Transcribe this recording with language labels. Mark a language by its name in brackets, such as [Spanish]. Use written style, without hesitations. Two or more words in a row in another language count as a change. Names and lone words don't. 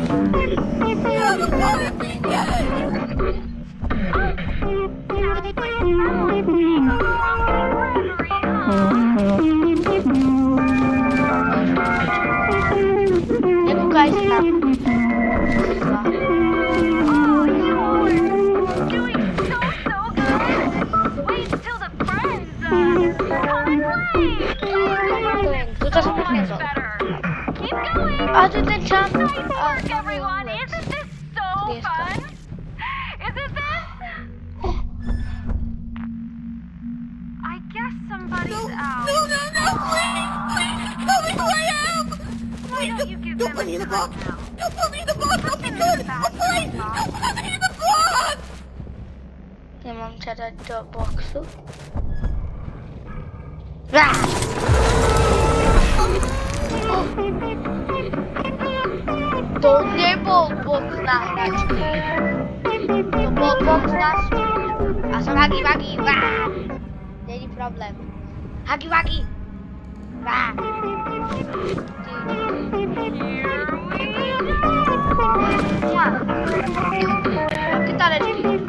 [Slovak] Nekúkaj si tam. Tuto som už nezol. A tu je ten čas. [English] Don't put me in the box! Don't put me in the box! I'll be good! I'll play! Don't put me in the box! [Slovak] Ja mám ťa dať do boxu. To nebol box na hračky. To bol box na súd. A som Huggy Wuggy. [Czech] Není problém. Huggy Wuggy. [English] Here we go! [Spanish] Mua. Oh, ¿qué tal el clip?